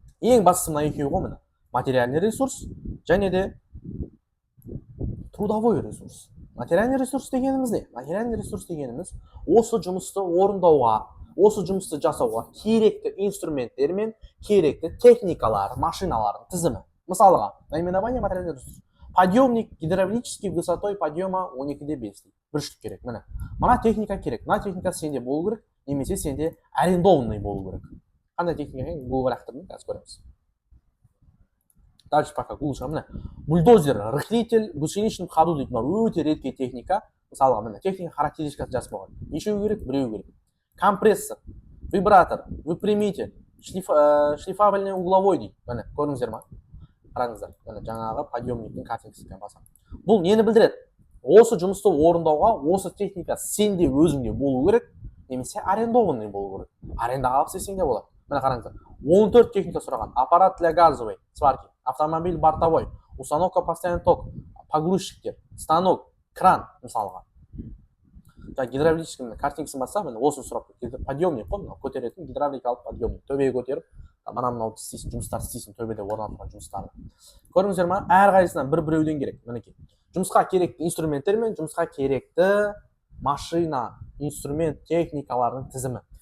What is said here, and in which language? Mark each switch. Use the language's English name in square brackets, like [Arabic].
[Kazakh] Ең бастысы мына екеуі ғой міне. Материальный ресурс және де трудовой ресурс. Материальный ресурс дегеніміз не? Материальный ресурс дегеніміз осы жұмысты орындауға, осы жұмысты жасауға керекті инструменттер мен керекті техникалар, машиналардың тізімі. Мысалға, наименование материальный ресурс. [Russian] Подъемник гидравлический высотой подъема [Kazakh] 12-де [Russian] 5. [Kazakh] Бір штук керек. Мына техника керек. Мына техника сенде болу керек, немесе сенде арендованный болу керек. Қандай техника екен? Google ақтырдым, қазір көреміз. Дальше пока Google шыға. [Russian] Бульдозер, рыхлитель, гусеничный ходу [Kazakh] дейді. [Russian] Өте редкий техника. [Kazakh] Мысалға, міне техника характеристикасы жазып қойған. Нешеу керек? Біреу керек. [Russian] Компрессор, вибратор, выпрямитель, шлифовальный угловой [Kazakh] дейді. Міне, көрдіңіздер ма? Қараңыздар, жаңағы подъемниктің картинкасы басам. Бұл нені білдіреді? Осы жұмысты орындауға осы техника сенде өзіңде болу керек, немесе арендованный болу керек. Арендаға алып сенде болады. Міне қараңыздар. 14 техника сұраған. [Russian] Аппарат для газовой сварки, автомобиль бортовой, установка постоянный ток, погрузчиктер, станок, кран [Kazakh] мысалға. Гидравлический картинкасын басса, міне осы сұрап. Подъемник қой, көтеретін гидравликалық подъемник. Төбеге көтеріп, мынау істейсің, жұмыстар істейсің, төбеде орнатылған жұмыстарды. Көрдіңіздер ма? Әрқайсысынан бір-біреуден керек. Мінекей. Жұмысқа керекті инструменттер мен жұмысқа керекті машина, инструмент, техникалардың тізімі.